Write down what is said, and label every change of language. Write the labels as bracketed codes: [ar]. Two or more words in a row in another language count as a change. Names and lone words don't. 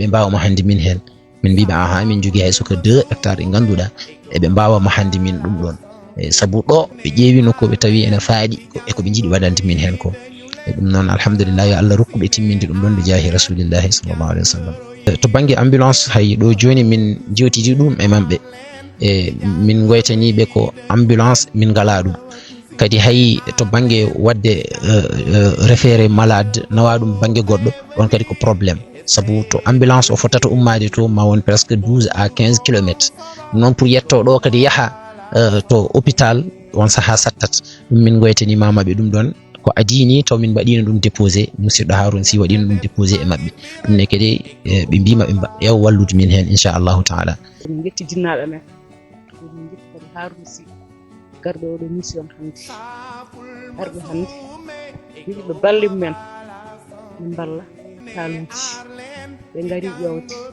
[ff] mbawama hande min hen min mbiɓe aha min jogui hay soko 2 hectares ɗe ganduɗa eɓe mbawama hande min ɗum ɗon sabu ɗo ɓe ƴeewino koɓe tawi ene faaɗi e koɓe jiiɗi waɗande min hen ko e ɗum noon alhamdulillah yo Allah rokkuɓe timminde ɗum ɗon ɓe jaahi [ar] رسول الله صلى الله عليه وسلم [ff] to banggue ambulance hay ɗo joni min jewtidi ɗum e mamɓe e min goytaniɓe ko ambulance min ngala ɗum kadi hay to banggue wadde [fr] référé malade [ff] nawa ɗum banggue goɗɗo ɗon kadi ko probléme sabu to ambulance o fotata ummade to ma won [fr] presque 12 à 15 kilomètres non pour [ff] yetto ɗo kadi yaaha to hôpital on saha sattat ɗum min goytanima maɓe ɗum ɗon ko adini taw min mbaɗino ɗum déposé musidɗo Haruna Sy waɗino ɗum déposé e maɓɓe ɗum ne kadi ɓe mbima ɓe ƴew wallude min hen [ar] إن شاء الله تعالى [ff] min jetti jinnaɓe men min jetti kadi Haruna Sy garɗo oɗo mission hannde arɓe hannde yiɗi ɓe balli men min balla saluji ɓe ngari ƴewde